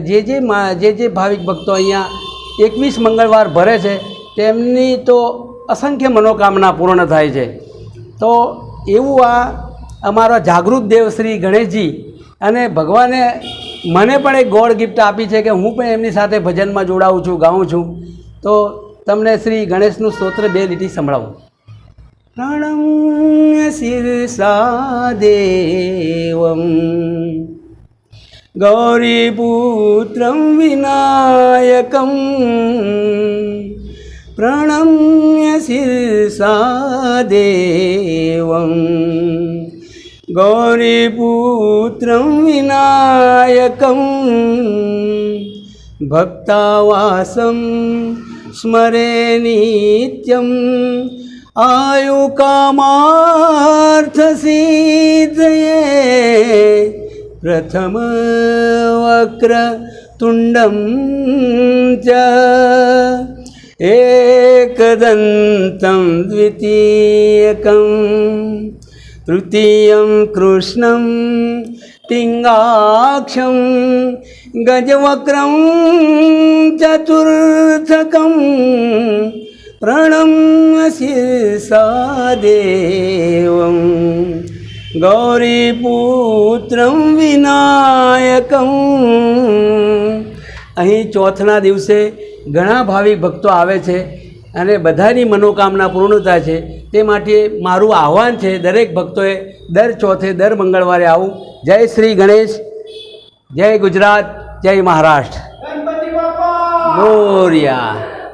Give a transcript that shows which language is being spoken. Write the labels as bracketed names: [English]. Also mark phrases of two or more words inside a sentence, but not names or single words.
[Gujarati] જે ભાવિક ભક્તો અહીંયા 21 મંગળવાર ભરે છે તેમની તો અસંખ્ય મનોકામના પૂર્ણ થાય છે। તો એવું આ અમારા જાગૃત દેવ શ્રી ગણેશજી અને ભગવાને મને પણ એક ગોળ ગિફ્ટ આપી છે કે હું પણ એમની સાથે ભજનમાં જોડાઉં છું, ગાઉં છું। તો તમને શ્રી ગણેશનું સ્તોત્ર 2 લીટી સંભળાવું। [Sanskrit] प्रणम्य शिरसा देवं गौरीपुत्रं विनायकं प्रणम्य शिरसा देवं गौरीपुत्रं विनायकं भक्तावासं स्मरे नित्यम् आयुकामार्थसिद्धये પ્રથમ વક્રતુંડમ ચ एकदन्तं द्वितीयकं तृतीयं कृष्णं पिङ्गाक्षं गजवक्त्रं चतुर्थकं प्रणम्य शिरसा देवं गौरीपुत्रं विनायकं। [Gujarati] અહીં ચોથના દિવસે ઘણા ભાવિક ભક્તો આવે છે અને બધાની મનોકામના પૂર્ણ થાય છે. તે માટે મારું આહ્વાન છે દરેક ભક્તોએ દર ચોથે દર મંગળવારે આવું. જય શ્રી ગણેશ, જય ગુજરાત, જય મહારાષ્ટ્ર, ગણપતિ બાપા મોરયા.